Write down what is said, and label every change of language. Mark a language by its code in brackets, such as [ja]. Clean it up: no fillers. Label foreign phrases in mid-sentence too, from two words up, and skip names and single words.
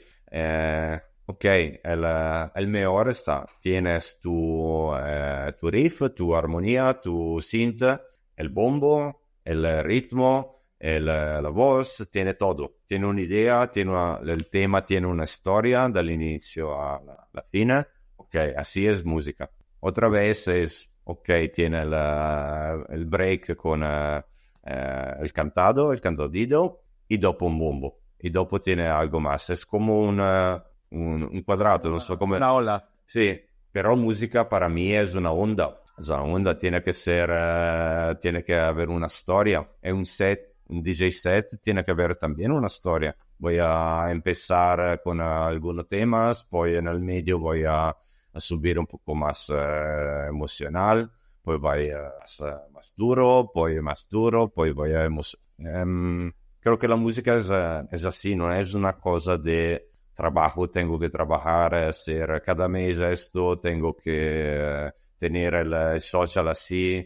[es] Ok, el mejor está. Tienes tu riff, tu armonía, tu synth, el bombo, el ritmo, la voz, tiene todo. Tiene una idea, el tema tiene una historia [it] dall'inizio alla fine. [es] Ok, así es música. Otra vez es, ok, tiene el break con el cantadito, y dopo un bombo. Y dopo tiene algo más. Es como un cuadrato, [it] non so come... [es] Una ola. [it] Sì, però [es] musica para mí es una onda. Es una onda, tiene que haber una storia. [it] È un [es] DJ set tiene que haber también una storia. Voy a empezar con algunos temas, poi en el medio voy a subir un poco más emocional, poi voy más duro, poi más duro, poi voy a creo que la música es así, no es una cosa de trabajo, tengo que trabajar, hacer cada mes esto, tengo que tener el social así.